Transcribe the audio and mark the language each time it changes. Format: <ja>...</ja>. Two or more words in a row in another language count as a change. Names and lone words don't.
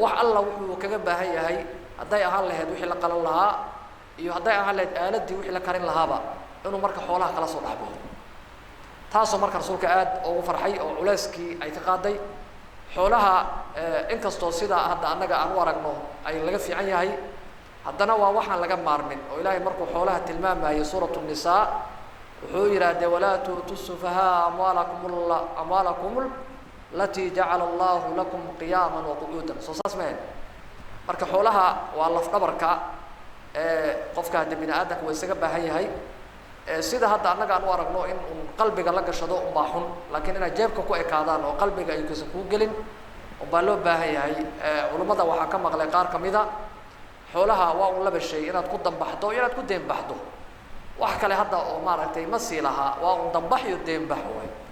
<so>wax alla wuxuu kaga baahan yahay haday ahaan lahayd wixii la qalan lahaa iyo haday ahaan lahayd aaladii wixii la karin lahaaba inuu marka xoolaha kala soo dhaxbo taasoo marka rasuulka aad ugu farxay oo culeyskii ay ka qaaday xoolaha inkastoo sida hadda annaga aan u aragno ay laga fiican yahay haddana waa waxaan laga maarmin oo Ilaahay markuu xoolaha tilmaamayo</so> <ar>سورة النساء</ar> <so>wuxuu yiraahday</so> <ar>ولا تسفهاء أموالكم التي جعل الله لكم قياما وقعودا</ar> <so>soo saasmeen marka xoolaha waa laf dhabarka qofka bini aadamku way isaga baahan yahay sida hadda annaga aan u aragno in qalbiga la gashado u baaxun laakiin inay jeebka ku ekaadaan oo qalbiga ay ku gelin oo baa loo baahan yahay culimada waxa ka maqlay qaar kamida xoolaha waa uu laba shay inaad ku dambaxdo inaad ku deembaxdo wax kale hadda oo maaragtay ma siilaha waa uu dambax iyo deembax way</so>